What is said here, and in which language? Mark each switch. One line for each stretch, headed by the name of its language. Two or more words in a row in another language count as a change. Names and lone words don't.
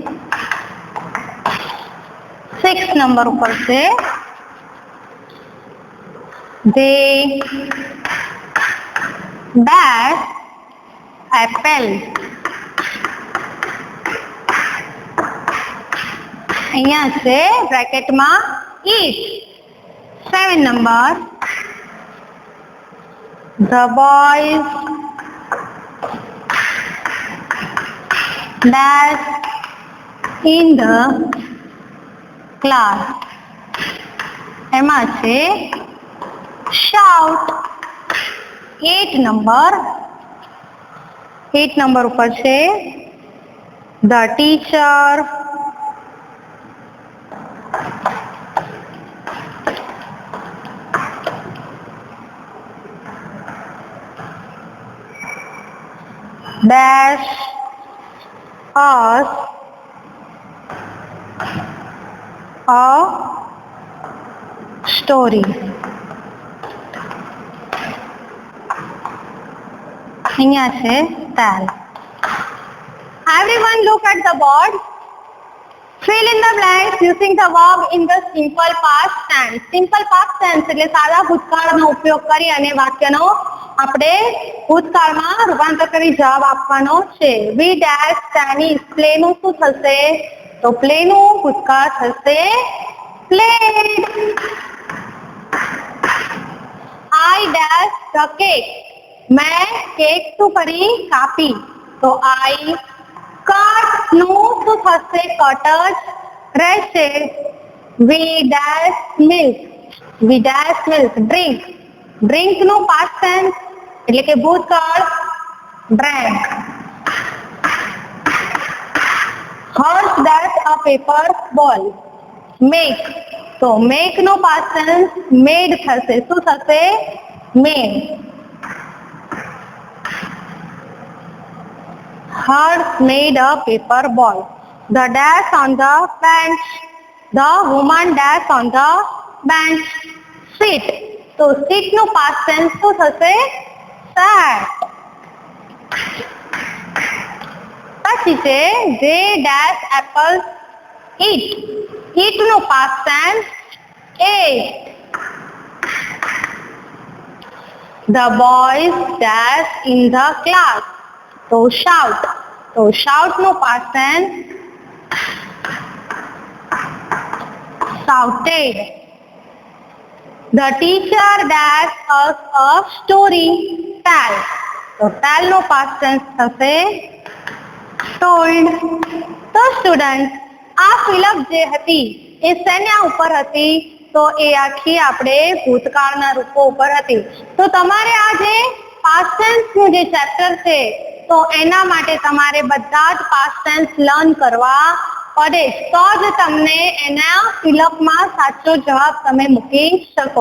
English: 6
Hindi: नंबर ऊपर से
English: they dash apple.
Gujarati: અહીંયા છે બ્રેકેટમાં eat.
English: 7 નંબર the boys dash in the class.
Gujarati: એમાં છે shout.
English: 8
Gujarati: નંબર ઉપર છે
English: the teacher dash us a story.
Gujarati: અહીંયા છે tell.
English: Everyone look at the board. Fill in the blanks using the verb in the simple past tense. Simple past tense
Gujarati: એટલે સાદા ભૂતકાળનો ઉપયોગ કરી અને વાક્યનો આપણે ભૂતકાળમાં રૂપાંતર કરી જવાબ આપવાનો છે.
English: We dash tennis.
Gujarati: પ્લે નું શું થશે? તો પ્લે નું ભૂતકાળ થશે played.
English: I dash the cake.
Hindi: मैं केक
Gujarati: શું કરી? કાપી. તો
English: I cut
Gujarati: નું શું થશે? કટ જ રહેશે.
English: We dash milk. Drink. Drink નું past tense
Gujarati: એટલે કે ભૂતકાળ
English: drank. Hers dash a paper ball.
Gujarati: Make. તો make નું
English: past tense made
Gujarati: થશે. શું થશે?
English: made. Hers made a paper ball. The dash on the bench. The woman dash on the bench.
Gujarati: Sit. તો sit નું
English: past tense
Gujarati: શું થશે?
English: sat.
Gujarati: પછી છે
English: they dash apples eat. eat નું past tense ate. The boys dash in the class.
Gujarati: તો shout.
English: તો shout નું past tense shouted. The teacher dash us a story. tell. તો tell નું past tense થશે told.
Gujarati: તો સ્ટુડન્ટ આ ફિલઅપ જે હતી એ શેના ઉપર હતી? તો એ આખી આપણે ભૂતકાળના રૂપો ઉપર હતી. તો તમારે આ જે
English: past tense
Gujarati: નું જે ચેપ્ટર છે તો એના માટે તમારે બધા જ
English: past tense
Gujarati: લર્ન કરવા પડે તો જ તમને એના ફિલઅપમાં સાચો જવાબ તમે મૂકી શકો.